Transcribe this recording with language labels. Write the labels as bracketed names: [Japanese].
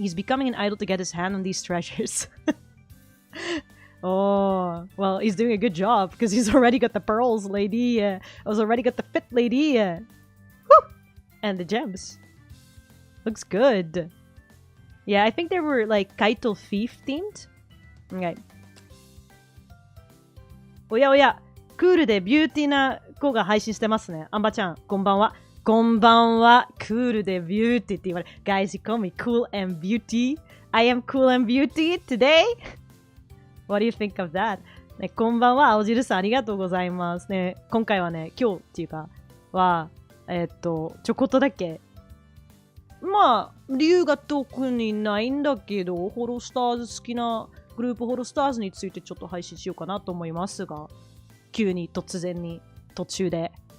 [English] He's becoming an idol to get his hand on these treasures. Oh, well, he's doing a good job because he's already got the pearls, lady. He's already got the fit, lady. And the gems. Looks good. Yeah, I think they were like Kaito Thief themed. Okay. [Japanese] おやおや、クールでビューティーな子が配信してますね。アンバちゃん、こんばんは。こんばんは。クールでビューティーって言われる。 [English] Guys, you call me cool and beauty. I am cool and beauty today. What do you think of that? [Japanese] ね、こんばんは。青汁さん、ありがとうございます。ね、今回はね、今日っていうか、は、ちょこっとだけ。まあ、理由が特にないんだけど、ホロスターズ好きなグループホロスターズについてちょっと配信しようかなと思いますが、急に突然に途中で。